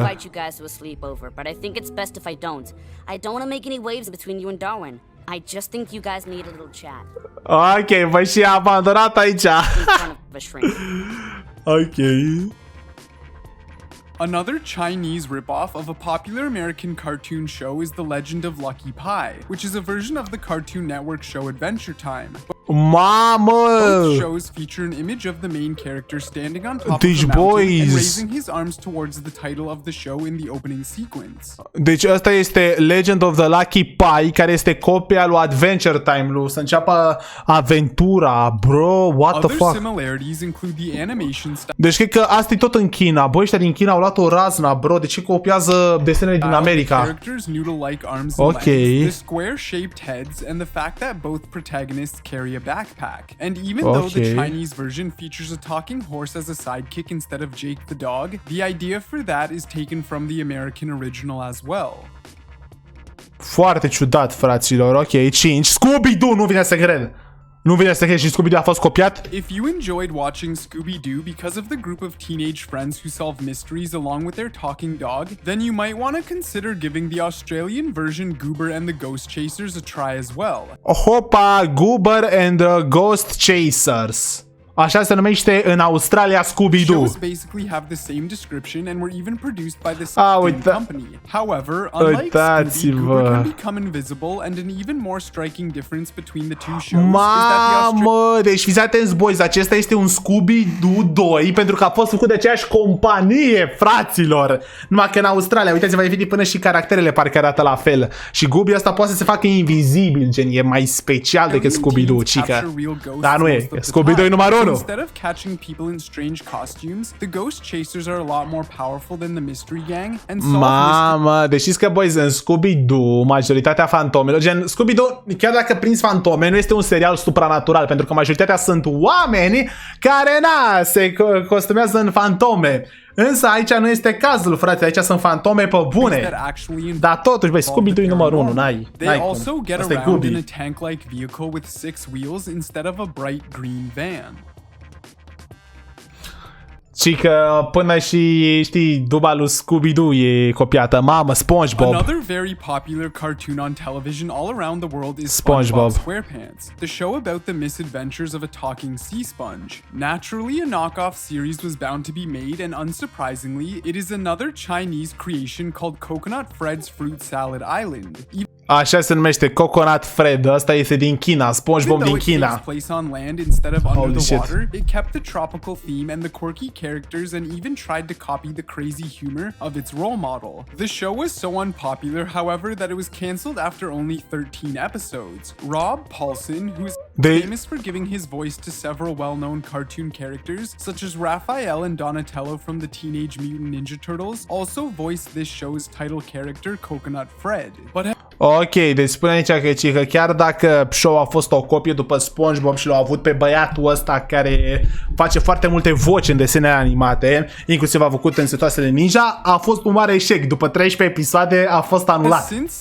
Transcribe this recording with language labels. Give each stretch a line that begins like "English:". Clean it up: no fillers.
English: invite you guys to a sleepover, but I think it's best if I don't. I don't want to make any waves between you and Darwin. I just think you guys need a little chat.
Romanian: Ok, băi, și a abandonat aici.
English: In front of a shrink. Ok. Another Chinese ripoff of a popular American cartoon show is The Legend of Lucky Pie, which is a version of the Cartoon Network show Adventure Time.
Romanian: Mamă!
English: Both shows feature an image of the main character standing on top of the mountain and raising his arms towards the title of the show in the opening sequence.
Romanian: Deci ăsta este Legend of the Lucky Pie, care este copia lui Adventure Time, lui să înceapă aventura, bro,
English: what the fuck? Other similarities include the animation style.
Romanian: Deci cred că asta e tot în China. Băi, ăștia din China au luat o razna, bro. De ce copiază desenele din America?
English: Characters noodle-like arms and legs, the square-shaped heads, and the fact that both protagonists carry a backpack. And even though the Chinese version features a talking horse as a sidekick instead of Jake the dog, the idea for that is taken from the American original as well.
Romanian: Foarte ciudat, fraților. Ok, 5. Scooby-Doo, nu vine să cred. Nu vine să cred și Scooby-Doo a fost copiat?
English: If you enjoyed watching Scooby-Doo because of the group of teenage friends who solve mysteries along with their talking dog, then you might want to consider giving the Australian version Goober and the Ghost Chasers a try as well.
Romanian: Hopa, Goober and the Ghost Chasers. Așa se numește în Australia Scooby-Doo.
English: Shows basically have the same description and were even produced by the same company. However, unlike Scooby, Goober can become invisible, and an even more striking difference between the two shows is that
Romanian: Mamă, deci fiți atenți, boys, acesta este un Scooby-Doo 2 pentru că a fost făcut de aceeași companie, fraților. Numai că în Australia, uitați-vă, efectiv până și caracterele parcă arată la fel. Și Gooby ăsta poate să se facă invizibil, gen, e mai special decât Scooby-Doo, cică. Dar nu e, Scooby-Doo e numărul 1.
English: Instead of catching people in strange costumes, the ghost chasers are a lot more powerful than the mystery gang and solve
Romanian: Mamă, deci știți că, boys, în Scooby-Doo, majoritatea fantomelor, gen, Scooby-Doo, chiar dacă prinzi fantome, nu este un serial supranatural, pentru că majoritatea sunt oameni care, na, se costumează în fantome. Însă aici nu este cazul, frate, aici sunt fantome pe bune. Dar totuși, băi, Scooby-Doo e numărul 1, n-ai cum. Asta e Scooby.
English: in a tank-like vehicle with 6 wheels instead of a bright green van.
Romanian: Și că până și, știi, duba lui Scooby-Doo e copiată. Mamă, Spongebob.
English: Another very popular cartoon on television all around the world is Spongebob Squarepants, the show about the misadventures of a talking sea sponge. Naturally, a knockoff series was bound to be made, and unsurprisingly, it is another Chinese creation called Coconut Fred's Fruit Salad Island. Așa se numește, Coconut Fred. Asta este din China, Spongebob din China. Place on land instead of under the water, it kept the tropical theme and the quirky characters and even tried to copy the crazy humor of its role model. The show was so unpopular, however, that it was cancelled after only 13 episodes. Rob Paulsen, who is famous for giving his voice to several well-known cartoon characters, such as Raphael and Donatello from the Teenage Mutant Ninja Turtles, also voiced this show's title character, Coconut Fred. But
Romanian: ok, deci spune aici că chiar dacă show a fost o copie după SpongeBob și l-au avut pe băiatul ăsta care face foarte multe voci în desenele animate, inclusiv a făcut în setoasele ninja, a fost un mare eșec. După 13 episoade a fost anulat.